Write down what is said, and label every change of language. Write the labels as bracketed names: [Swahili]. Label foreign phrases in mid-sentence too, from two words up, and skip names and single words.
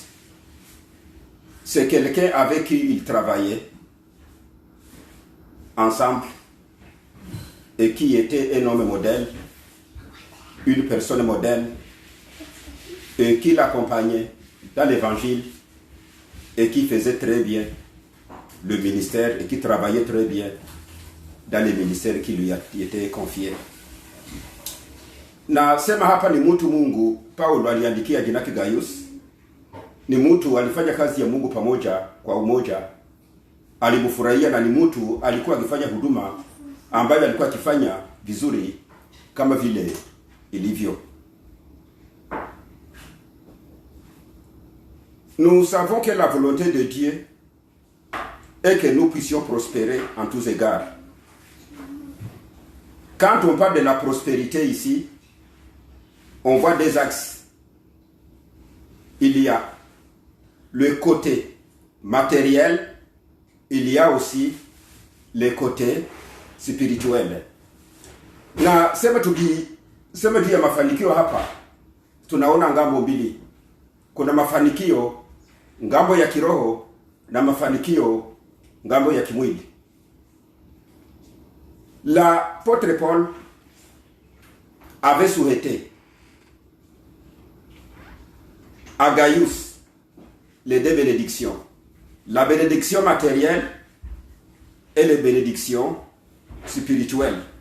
[French] C'est quelqu'un avec qui il travaillait ensemble et qui était un homme modèle, une personne modèle, et qui l'accompagnait dans l'évangile et qui faisait très bien le ministère et qui travaillait très bien dans le ministère qui lui a été confié. [Swahili] Na sema hapa ni mtu Mungu Paulo aliandikia jina lake Gaius. Ni mtu alifanya kazi ya Mungu pamoja kwa umoja. Alimfurahia na ni mtu alikuwa akifanya huduma ambayo alikuwa akifanya vizuri kama vile ilivyo. [French] Nous savons que la volonté de Dieu est que nous puissions prospérer en tous égards. Quand on parle de la prospérité ici, on voit des axes. Il y a le côté matériel, il y a aussi le côté spirituel. [Swahili] Na sema juu ya mafanikio hapa, tunaona ngambo mbili. Kuna mafanikio ngambo ya kiroho na mafanikio ngambo ya kimwili. [French] L'apôtre Paul avait souhaité à Gaius les deux bénédictions. La bénédiction matérielle et les bénédictions spirituelles.